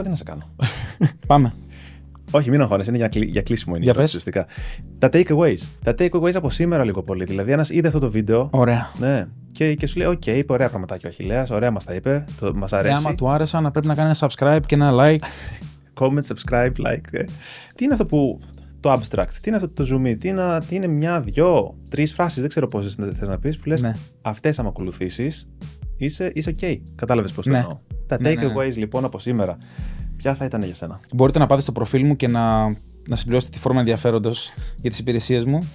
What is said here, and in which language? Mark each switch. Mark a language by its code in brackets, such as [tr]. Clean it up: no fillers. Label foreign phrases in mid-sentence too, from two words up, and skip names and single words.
[el] Τι να σε κάνω. Πάμε. Όχι, μην αγχώνεσαι, είναι για κλείσιμο είναι η ερώτηση ουσιαστικά. Τα takeaways. Τα takeaways από σήμερα λίγο πολύ. Δηλαδή, ένας είδε αυτό το βίντεο. Ωραία. Ναι. Και σου λέει: OK, είπε ωραία πραγματάκια ο Αχιλλέας, ωραία μας τα είπε. Μας αρέσει. Άμα του άρεσαν, να πρέπει να κάνει ένα subscribe και ένα like. [en] Comment, subscribe, like. [el] Τι είναι αυτό που. Το abstract, τι είναι αυτό το zoom, τι είναι 1, 2, 3 φράσεις, δεν ξέρω πόσες θες να πεις, που λες αυτές άμα ακολουθήσεις είσαι OK. Κατάλαβες πώς το εννοώ. Τα takeaways λοιπόν από σήμερα, ποια θα ήταν για σένα? Μπορείτε να πάτε στο προφίλ μου και να συμπληρώσετε τη φόρμα ενδιαφέροντος για τις υπηρεσίες μου.